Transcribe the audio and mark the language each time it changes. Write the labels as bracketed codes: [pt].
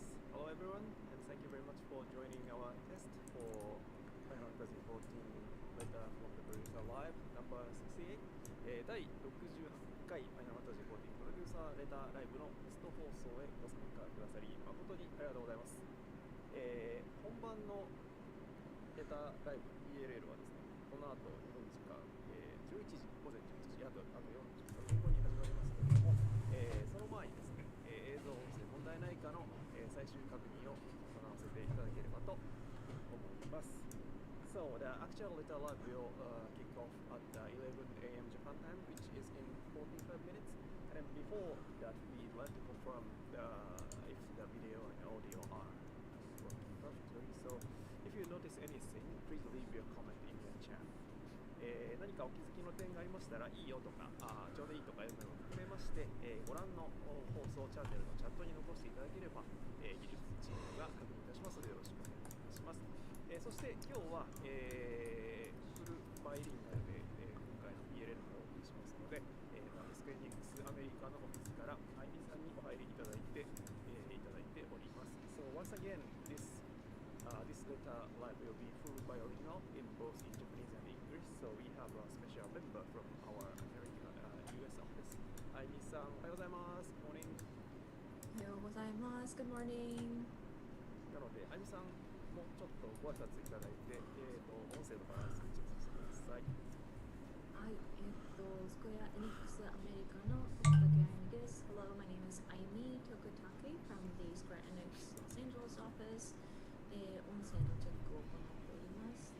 [en] Hello everyone, and thank you very much for joining our test for Final Fantasy 14 Letter from the Producer Live number 68、 [ja] 第68回 Final Fantasy 14プロデューサーレターライブのテスト放送へご参加くださり誠にありがとうございます。本番のレターライブ PLL はですね、この後日本時間、11時、午前11時、あと40分後に始まりますけれども、その前にですね、映像音声問題ないかの、最終確認を行わせていただければと思います。 [en] So the actual letter live will kick off at 11 a.m. Japan time, which is in 45 minutes. And before that, we'd like to confirm if the video and audio are working perfectly. So if you notice anything, please leave your comment in the chat. [ja] 何かお気づきの点がありましたらいいよとかちょうどいいとかいうのを含めまして、ご覧の放送チャンネルのチャットに残していただければ、技術チームが確認いたしますのでよろしくお願いいたします。そして今日は、フルバイリンガルで、今回の PLL をお送りしますので、スクエニックスアメリカのオフィスからあいみさんにお入りいただいて、おります。 [en] So once again, this letter live will be full bilingual in both in Japanese and English. So we have a special member from our American US office. [ja] あいみさん、おはようございます。 [en] Good morning. [ja] おはようございます。 [en] Good morning. [ja] なので、あいみさんもちょっとご挨拶いただいて、音声のバランスに調整してください。はい、スクエアエニックスアメリカの竹あゆみです。 [en] Hello, my name is Aimi Tokutake from the Square Enix Los Angeles office. [ja] 音声のチェックを行っております。